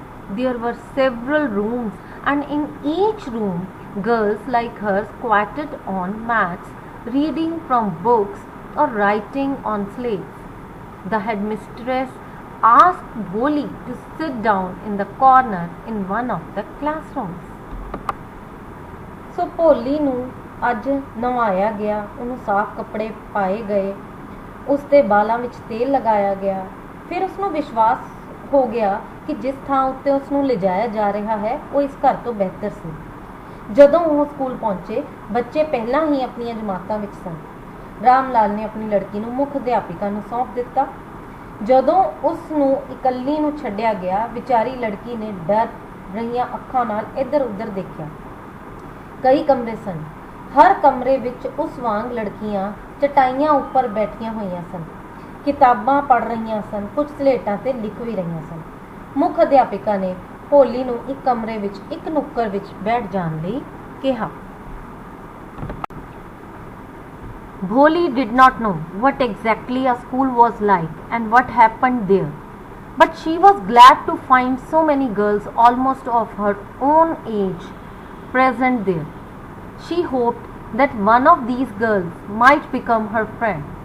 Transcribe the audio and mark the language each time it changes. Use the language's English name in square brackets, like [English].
[English] There were several rooms, and in each room, girls like her squatted on mats, reading from books or writing on slates. The headmistress asked Bholi to sit down in the corner in one of the classrooms. [Punjabi] So ਭੋਲੀ ਨੂੰ ਅੱਜ ਨਵਾਇਆ ਗਿਆ, ਉਹਨੂੰ ਸਾਫ਼ ਕੱਪੜੇ ਪਾਏ ਗਏ, ਉਸ ਦੇ ਬਾਲਾਂ ਵਿੱਚ ਤੇਲ ਲਗਾਇਆ ਗਿਆ। ਫਿਰ ਉਸ ਨੂੰ ਵਿਸ਼ਵਾਸ ਹੋ ਗਿਆ ਕਿ ਜਿਸ ਥਾਂ ਉੱਤੇ ਉਸ ਨੂੰ ਲਿਜਾਇਆ ਜਾ ਰਿਹਾ ਹੈ ਉਹ ਇਸ ਘਰ ਤੋਂ ਬਿਹਤਰ ਸੀ। ਜਦੋਂ ਉਹ ਸਕੂਲ ਪਹੁੰਚੇ, ਬੱਚੇ ਪਹਿਲਾਂ ਹੀ ਆਪਣੀਆਂ ਜਮਾਤਾਂ ਵਿੱਚ ਸਨ। ਰਾਮ ਲਾਲ ਨੇ ਆਪਣੀ ਲੜਕੀ ਨੂੰ ਮੁੱਖ ਅਧਿਆਪਿਕਾ ਨੂੰ ਸੌਂਪ ਦਿੱਤਾ। ਜਦੋਂ ਉਸ ਨੂੰ ਇਕੱਲੀ ਨੂੰ ਛੱਡਿਆ ਗਿਆ, ਵਿਚਾਰੀ ਲੜਕੀ ਨੇ ਡਰ ਰਹੀਆਂ ਅੱਖਾਂ ਨਾਲ ਇੱਧਰ ਉੱਧਰ ਦੇਖਿਆ। ਕਈ ਕਮਰੇ ਸਨ। ਹਰ ਕਮਰੇ ਵਿੱਚ ਉਸ ਵਾਂਗ ਲੜਕੀਆਂ ਚਟਾਈਆਂ ਉੱਪਰ ਬੈਠੀਆਂ ਹੋਈਆਂ ਸਨ, ਕਿਤਾਬਾਂ ਪੜ੍ਹ ਰਹੀਆਂ ਸਨ, ਕੁਝ ਸਲੇਟਾਂ ਤੇ ਲਿਖ ਵੀ ਰਹੀਆਂ ਸਨ। ਮੁੱਖ ਅਧਿਆਪਿਕਾ ਨੇ ਭੋਲੀ ਨੂੰ ਇੱਕ ਕਮਰੇ ਵਿੱਚ ਇੱਕ ਨੁੱਕਰ ਵਿੱਚ ਬੈਠ ਜਾਣ ਲਈ ਕਿਹਾ। [English] Bholi did not know what exactly a school was like and what happened there, but she was glad to find so many girls almost of her own age present there. She hoped that one of these girls might become her friend.